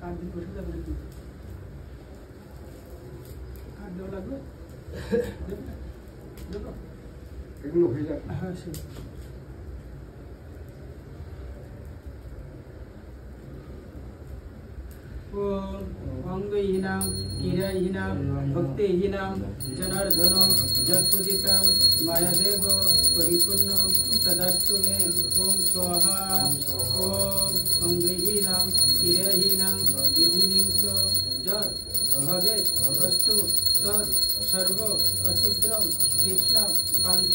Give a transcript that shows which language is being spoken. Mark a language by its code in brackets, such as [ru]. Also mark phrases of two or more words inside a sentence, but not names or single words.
[bn] বসে যাবে নাকি কাট দেওয়া লাগবে দেখো এগুলো হয়ে যাবে [sa] হ্যাঁ সে অঙ্গহীনাম ক্রীড়াহীনাম ভক্তিহীনাম জনার্দন যৎপূজিতাম মায়াদেব পরিপূর্ণম তদাস্তু মে ওম স্বাহা ওম অঙ্গহীনাম ক্রীড়াহীনাম বিধিনিংস যৎ ভবেৎ বস্তু তৎ সর্ব অছিদ্রম কৃষ্ণ কাঞ্চ